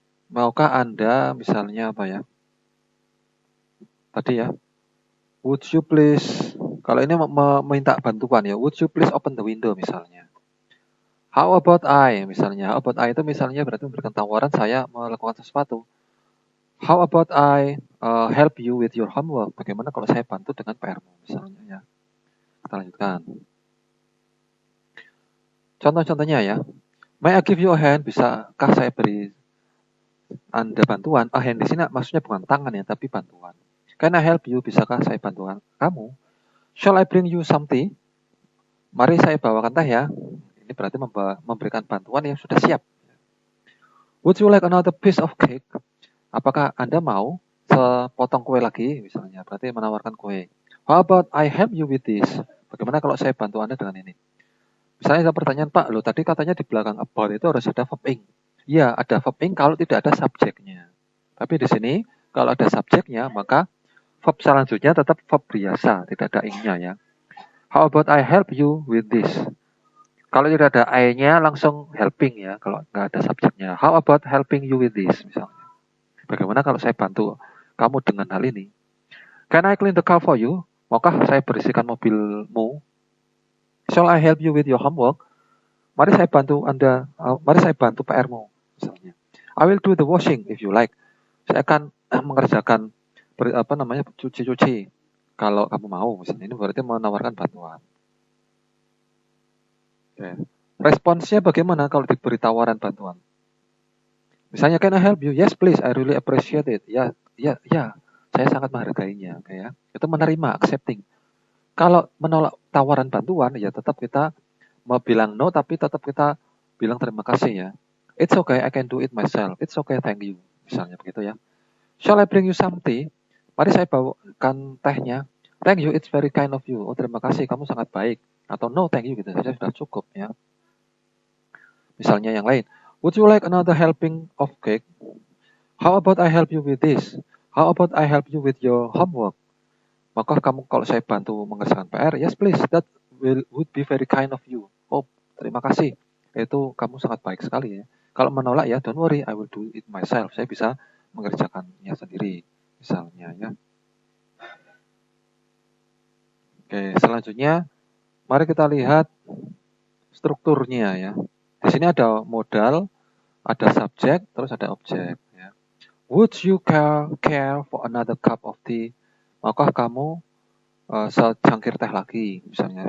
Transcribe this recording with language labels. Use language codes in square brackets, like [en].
[id] Maukah Anda misalnya apa ya? Tadi ya. [en] Would you please? [id] Kalau ini meminta bantuan ya. [en] Would you please open the window [id] misalnya. [en] How about I misalnya. [id] How about I itu misalnya berarti memberikan tawaran saya melakukan sesuatu. [en] How about I help you with your homework? [id] Bagaimana kalau saya bantu dengan PR-mu misalnya ya. Kita lanjutkan. Contoh-contohnya ya. [en] May I give you a hand? [id] Bisakah saya beri Anda bantuan? Hand di sini maksudnya bukan tangan ya, tapi bantuan. [en] Can I help you? [id] Bisakah saya bantu kamu? [en] Shall I bring you something? [id] Mari saya bawakan teh ya. Ini berarti memberikan bantuan yang sudah siap. [en] Would you like another piece of cake? [id] Apakah Anda mau sepotong kue lagi? Misalnya, berarti menawarkan kue. [en] How about I help you with this? [id] Bagaimana kalau saya bantu Anda dengan ini? Misalnya ada pertanyaan, Pak, lo tadi katanya di belakang about itu harus ada verb ing. Iya, ada verb ing kalau tidak ada subjeknya. Tapi di sini, kalau ada subjeknya, maka verb selanjutnya tetap verb biasa, tidak ada ing-nya ya. [en] How about I help you with this? [id] Kalau tidak ada I-nya langsung helping ya, kalau nggak ada subjeknya. [en] How about helping you with this [id] misalnya? Bagaimana kalau saya bantu kamu dengan hal ini? [en] Can I clean the car for you? [id] Maukah saya bersihkan mobilmu? [en] Shall I help you with your homework? [id] Mari saya bantu PR-mu misalnya. [en] I will do the washing if you like. [id] Saya akan mengerjakan cuci-cuci kalau kamu mau misalnya. Ini berarti menawarkan bantuan. Okay. Responsnya bagaimana kalau diberi tawaran bantuan? Misalnya, [en] can I help you? Yes, please. I really appreciate it. [id] Ya. Saya sangat menghargainya. Ya. Itu menerima, accepting. Kalau menolak tawaran bantuan, ya tetap kita mau bilang no, tapi tetap kita bilang terima kasih ya. [en] It's okay, I can do it myself. It's okay, thank you. [id] Misalnya begitu ya. [en] Shall I bring you some tea? [id] Mari saya bawakan tehnya. [en] Thank you, it's very kind of you. [id] Oh, terima kasih, kamu sangat baik. Atau [en] no, thank you, [id] gitu saja sudah cukup ya. Misalnya yang lain. [en] Would you like another helping of cake? How about I help you with this? How about I help you with your homework? [id] Maka kamu kalau saya bantu mengerjakan PR, [en] yes please, that would be very kind of you. [id] Oh, terima kasih. Itu kamu sangat baik sekali ya. Kalau menolak ya, [en] don't worry, I will do it myself. [id] Saya bisa mengerjakannya sendiri, misalnya ya. Oke, selanjutnya mari kita lihat strukturnya ya. Di sini ada modal, ada subjek, terus ada objek. Ya. [en] Would you care for another cup of tea? [id] Maukah kamu secangkir teh lagi, misalnya.